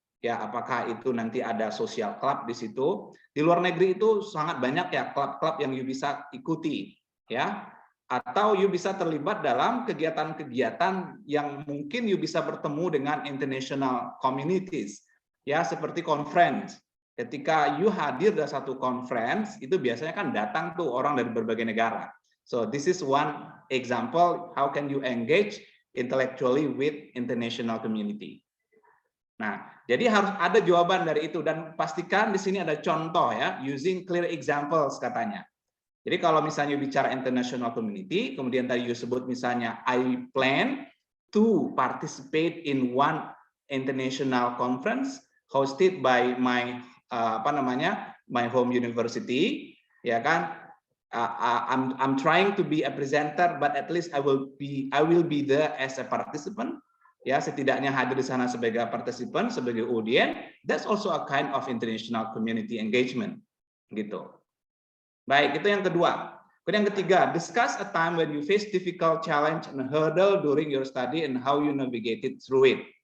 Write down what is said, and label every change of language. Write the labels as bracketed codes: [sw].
[id] Ya, apakah itu nanti ada social club di situ? Di luar negeri itu sangat banyak ya klub-klub yang you bisa ikuti, ya. Atau you bisa terlibat dalam kegiatan-kegiatan yang mungkin you bisa bertemu dengan international communities, ya, seperti conference. Ketika you hadir dalam satu conference, itu biasanya kan datang tuh orang dari berbagai negara. [en] So this is one example how can you engage intellectually with international community. [id] Nah, jadi harus ada jawaban dari itu dan pastikan di sini ada contoh ya, [en] using clear examples [id] katanya. Jadi kalau misalnya bicara [en] international community, [id] kemudian tadi you sebut misalnya [en] I plan to participate in one international conference hosted by my my home university, [id] ya kan? [en] I'm trying to be a presenter, but at least I will be there as a participant. [id] Ya, setidaknya hadir di sana sebagai participant, sebagai audience. [en] That's also a kind of international community engagement, gitu. [id] Baik, itu yang kedua. Kemudian yang ketiga, [en] discuss a time when you face difficult challenge and hurdle during your study and how you navigated through it.